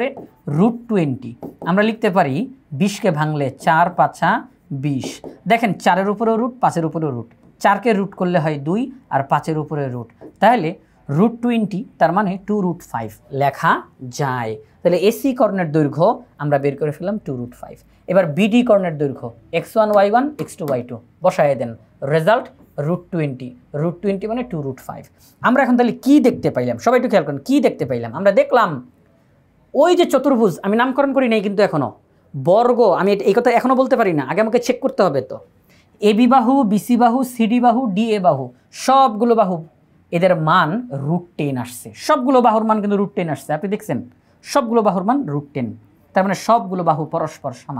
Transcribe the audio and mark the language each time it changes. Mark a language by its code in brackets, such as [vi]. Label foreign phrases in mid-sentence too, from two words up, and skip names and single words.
[bn] √20 আমরা লিখতে পারি 20কে ভাঙলে 4 5 20, দেখেন 4-এর উপরেও রুট, 5-এর উপরেও রুট, 4কে রুট করলে হয় 2, আর 5-এর উপরে রুট, তাহলে √20 তার মানে 2√5 লেখা যায়। তাহলে এসি কর্ণের দৈর্ঘ্য আমরা বের করে ফেললাম 2√5। এবার বিডি কর্ণের দৈর্ঘ্য x1 y1 x2 y2 বসায় দেন, রেজাল্ট √20 মানে 2√5। আমরা এখন তাহলে কি দেখতে পাইলাম, সবাই একটু খেয়াল করেন, কি দেখতে পাইলাম? আমরা দেখলাম ওই যে চতুর্ভুজ, আমি নামকরণ করি নাই কিন্তু এখনও, বর্গ, আমি এই কথা এখনও বলতে পারি না, আগে আমাকে চেক করতে হবে। তো এবি বাহু, বিসি বাহু, সিডি বাহু, ডিএ বাহু, সবগুলো বাহু এদের মান √10 আসছে, সবগুলো বাহুর মান কিন্তু √10 আসছে, আপনি দেখছেন সবগুলো বাহুর মান √10, তার মানে সবগুলো বাহু পরস্পর সমান।